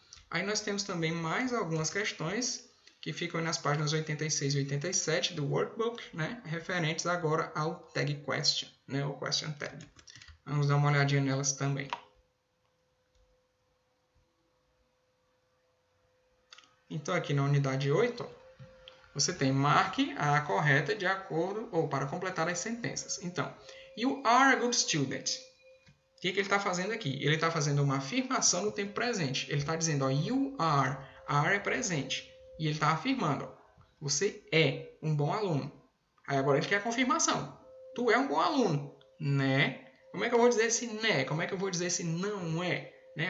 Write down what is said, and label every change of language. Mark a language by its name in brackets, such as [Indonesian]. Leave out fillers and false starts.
[Portuguese] Aí nós temos também mais algumas questões que ficam nas páginas 86 e 87 do workbook, né, referentes agora ao tag question, né, o question tag. Vamos dar uma olhadinha nelas também. Então, aqui na unidade 8, você tem marque a correta de acordo ou para completar as sentenças. [English] Então, you are a good student. [Portuguese] O que ele está fazendo aqui? Ele está fazendo uma afirmação no tempo presente. Ele está dizendo, ó, you are. Are é presente. E ele está afirmando, ó, você é um bom aluno. Aí agora ele quer a confirmação. Tu é um bom aluno, né? Como é que eu vou dizer esse né? Como é que eu vou dizer esse não é? Né?